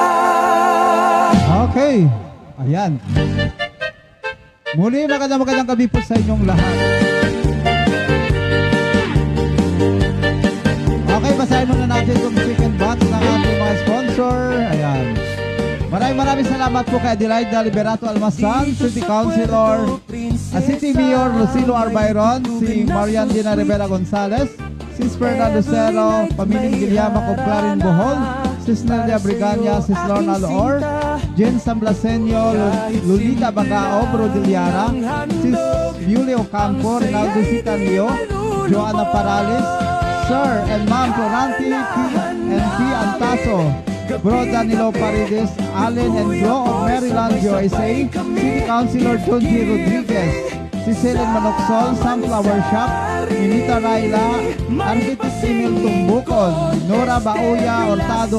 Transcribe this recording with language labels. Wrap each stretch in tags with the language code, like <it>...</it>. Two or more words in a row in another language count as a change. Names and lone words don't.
<tl>Okay, ayan. Muli magandang gabi po sa inyong lahat. Okay, basahin muna natin itong</tl> <en>chicken box</en> <tl>ng ating mga sponsor. Ayan. Maraming salamat po kay Adelaida Liberato Almasan,</tl> <en>City Councilor, City Mayor</en> <tl>Lucilo Arbayron, si Marian Dina Rivera Gonzalez, Sis Fernando Cero, Pamiling Guiliama Coclarin Bohol, Sis Nelia Brigania, Sis Lorna Loor, Jen Samblasenyo, Lolita Bangao, Brodiliana, Sis Yuli Ocampo, Rinaldo Sicanio, Joanna Paralis,</tl> <en>Sir and Ma'am</en> <tl>Floranti and P. Antaso, Bro Danilo Paredes, Allen and Glo of Maryland, USA,</tl> <en>City Councilor</en> <tl>John G. Rodriguez, si Selen Manoksol, Sunflower Shop, Minita Raila, Architect Emil Tumbukon, Nora Baoya Hurtado</tl>